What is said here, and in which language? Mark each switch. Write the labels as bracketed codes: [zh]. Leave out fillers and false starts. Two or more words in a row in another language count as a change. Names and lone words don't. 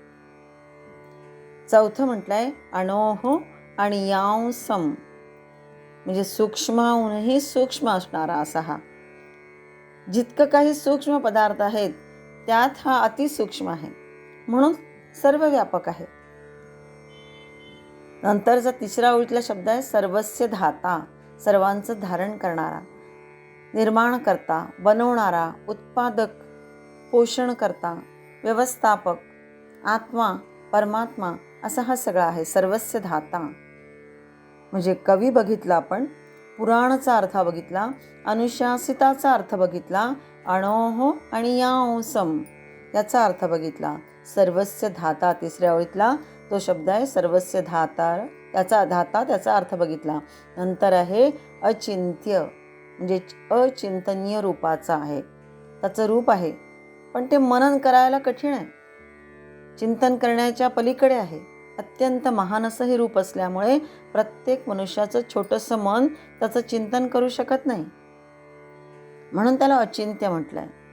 [mr] चौथं म्हटलंय अणोह आणि यांसम, म्हणजे सूक्ष्माहूनही सूक्ष्म असणारा असा हा. जितकं काही सूक्ष्म पदार्थ आहेत त्यात हा अतिसूक्ष्म आहे, म्हणून सर्व व्यापक आहे. नंतरचा तिसरा ओळीतला शब्द आहे [sa] सर्वस्य धाता, [mr] सर्वांचं धारण करणारा, निर्माण करता, बनवणारा, उत्पादक, पोषण करता, व्यवस्थापक, आत्मा, परमात्मा असा हा सगळा आहे [sa] सर्वस्य धाता. [mr] म्हणजे कवी बघितला, आपण पुराणचा अर्थ बघितला, अनुशासिताचा अर्थ बघितला, अणोह आणि यांसम याचा अर्थ बघितला. [sa] सर्वस्य धाता [mr] तिसऱ्या ओळीतला तो शब्द आहे [sa] सर्वस्य धाता, [mr] त्याचा अर्थ बघितला. नंतर आहे अचिंत्य, म्हणजे अचिंतनीय रूपाचा आहे, त्याचं रूप आहे पण ते मनन करायला कठीण आहे, चिंतन करण्याच्या पलीकडे आहे. अत्यंत महान असं हे रूप असल्यामुळे प्रत्येक मनुष्याचं छोटंसं मन त्याचं चिंतन करू शकत नाही, म्हणून त्याला अचिंत्य म्हटलंय.